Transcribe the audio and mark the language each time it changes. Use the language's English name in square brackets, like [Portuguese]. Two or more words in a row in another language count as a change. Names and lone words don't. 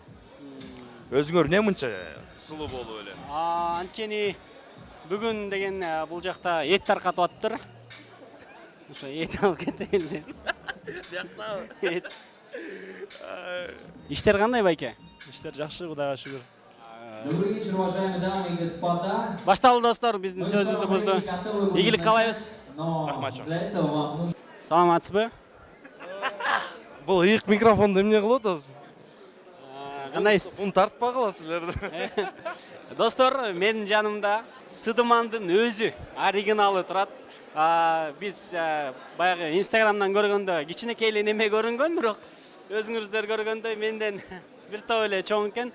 [Kyrgyz] Өзүңөр эмне мынча сулуу болуп эле? Анткени бүгүн деген бул жакта эт таркатып атыптыр. Ошо эт алып кетейин деп. Бияктабы? Иштер кандай байке? Иштер жакшы, Кудайга шүгүр. [Russian] Добрый вечер, уважаемые дамы и господа. [Kyrgyz] Башталды достор, биздин сөзүбүздү бузду. Ийгилик каалайбыз. Рахмат. [Russian] Для этого вам нужно... [Kyrgyz] Саламатсызбы? Бул ыйык микрофонду эмне кылып атасыз? Кандайсыз? Буну тартпа кыласыздар. Достор, менин жанымда Сыдымандын өзү оригиналы турат. Биз баягы Инстаграмдан көргөндө кичинекей эле неме көрүнгөн, бирок өзүңүздөр көргөндөй менден бир топ эле чоң экен.